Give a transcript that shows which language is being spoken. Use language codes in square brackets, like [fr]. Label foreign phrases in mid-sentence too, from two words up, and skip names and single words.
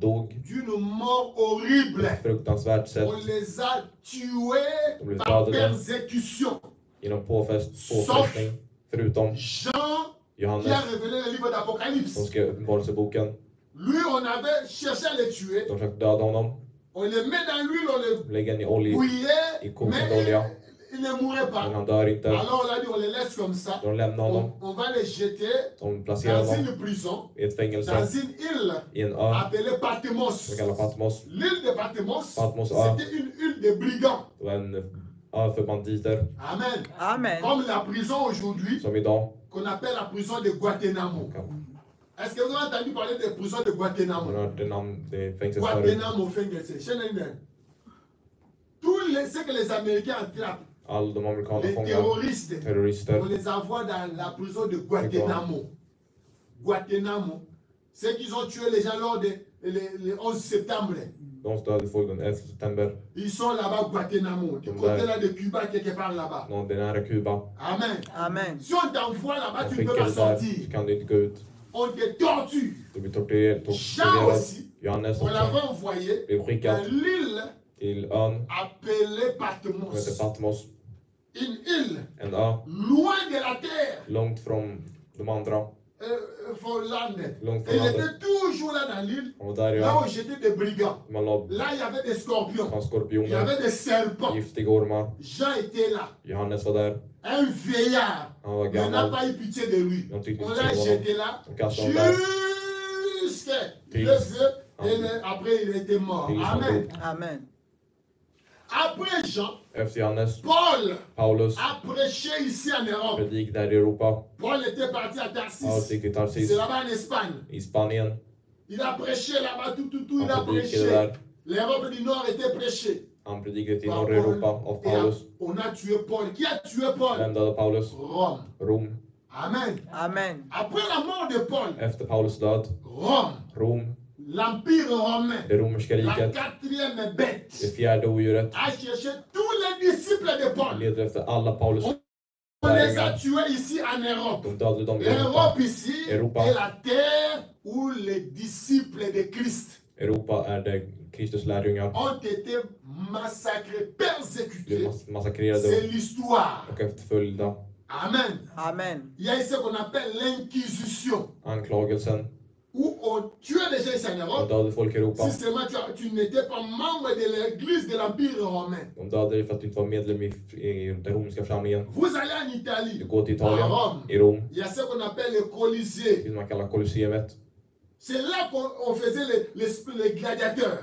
[sv] dog [fr] d'une mort horrible. [sv] på ett fruktansvärt sätt. [fr] On les a tués [sv] De blev [fr] par [sv] dödade [fr] persécution. [sv] genom påfrestning. Förutom [fr] Jean qui a [sv] Johannes [fr] révélé le livre [sv] som [fr] d'Apocalypse. [sv] skrev Uppenbarelseboken. [fr] Lui, on avait cherché à le tuer. [sv] De försökte döda honom. [fr] On le met dans l'huile, on le [sv] Lägga in i olja. [fr] bouillait, [sv] I kokande [fr] mais [sv] olja. [fr] il ne mourait [sv] Men [fr] pas. [sv] han dör inte. [fr] Alors on a dit, on le laisse comme ça. [sv] De lämnar honom. [fr] On va le jeter [sv] De placerar [fr] dans [sv] honom [fr] une prison, [sv] i ett fängelse. [fr] dans une île [sv] I en ö [fr] appelée Patmos. [sv] som kallas Patmos. [fr] L'île de Patmos, Patmos, c'était une île de brigands. [sv] Det var en ö för banditer. [fr] Amen. [sv] Amen. [fr] Comme la prison aujourd'hui, [sv] Som idag. [fr] qu'on appelle la prison de Guantanamo. Est-ce que vous avez entendu parler de prison de [sv] Man [fr] Guantanamo? [sv] har hört det namn, det är fängelset förut. Guantanamo fängelse. Känner ni den? [fr] Ce que les Américains attrapent, [sv] Alla de amerikanska [fr] les [sv] fångar, [fr] terroristes, on [sv] terrorister, [fr] les envoie dans la prison de Guantanamo. [sv] Guantanamo. [fr] Ceux qui ont tué les gens lors le 11 septembre. [sv] de dödade folk den 11 september. [fr] Ils sont là-bas, Guantanamo. Du côté là de Cuba, quelque part là-bas. [sv] Någon, det är nära Kuba. [fr] Amen. [sv] Amen. [fr] Si on t'envoie là-bas, [sv] De [fr] tu ne peux [sv] skickar [fr] pas [sv] dig där, [fr] sortir. [sv] så kan du inte gå ut. [fr] On te torture. [sv] Du blir [fr] Jean [sv] torterad. [fr] aussi, [sv] Johannes [fr] on [sv] också [fr] l'avait envoyé [sv] blev [fr] dans [sv] skickad [fr] l'île [sv] till ön [fr] appelée [sv] som heter [fr] Patmos. [sv] Patmos. [fr] Une île [sv] En ö [fr] loin de la terre, [sv] långt från de andra. från landet. Långt [fr] Et [sv] från [fr] il [sv] landet. [fr] était toujours là dans l'île, [sv] Han var där i [fr] là [sv] ön. [fr] où j'étais des brigands. [sv] Man la [fr] Là, il y avait des scorpions, [sv] fanns [fr] il y [sv] skorpioner, [fr] avait des serpents. [sv] giftiga ormar. [fr] Jean était là, [sv] Johannes var där. [fr] un vieillard. [sv] Han var [fr] On n'a [sv] gammal. [fr] pas eu pitié de lui. [sv] De tyckte [fr] On [sv] inte [fr] l'a [sv] synd om honom. [fr] jeté là [sv] De kastade honom där [fr] jusqu'à jusqu'à 2 heures et après il était mort. Amen. [sv] Amen. [fr] Après Jean, [sv] Efter Johannes, [fr] Paul [sv] Paulus [fr] a prêché ici en Europe. [sv] predikade här i Europa. [fr] Paul était parti à [sv] Paulus Tarsis. gick till Tarsis [fr] C'est là-bas en Espagne. [sv] i Spanien. [fr] Il a prêché là-bas, tout, il a [sv] Han predikade [fr] prêché. [sv] där. [fr] L'Europe du Nord était prêchée. [sv] Han predikade till [fr] Par [sv] norra Europa av [fr] Et [sv] Paulus. [fr] on a tué Paul. Qui a tué Paul? [sv] Vem dödade Paulus? [fr] Rome. [sv] Rom. [fr] Amen. [sv] Amen. [fr] Après la mort de Paul, [sv] Efter Paulus död, [fr] Rome, [sv] Rom, [fr] l'Empire romain, [sv] det romerska [fr] la [sv] riket, [fr] quatrième bête, [sv] det fjärde odjuret, [fr] a cherché tous les disciples de Paul. [sv] leder efter alla Paulus [fr] On les a [sv] lärjungar. [fr] tués ici en Europe. [sv] De dödade dem i Europa. [fr] L'Europe ici [sv] Europa. [fr] est la terre où les disciples de Christ [sv] Europa är där Kristus lärjungar [fr] ont été massacrés, [sv] blev [fr] persécutés. [sv] massakrerade [fr] C'est l'histoire. [sv] och efterföljda. [fr] Amen. [sv] Amen. [fr] Il y a ce qu'on appelle l'inquisition, [sv] Anklagelsen [fr] où on tuait des gens ici en [sv] de [fr] Europe. [sv] dödade folk i Europa. [fr] Si seulement tu n'étais pas membre de l'église de l'Empire romain. [sv] De dödade dig för att du inte var medlem i den romerska församlingen. [fr] Vous allez en [sv] Du [fr] Italie, [sv] går till [fr] à [sv] Italien, [fr] Rome. [sv] i Rom, [fr] Il y a ce qu'on appelle le Colisée. [sv] det man kallar Colosseum. [fr] C'est là qu'on faisait les gladiateurs.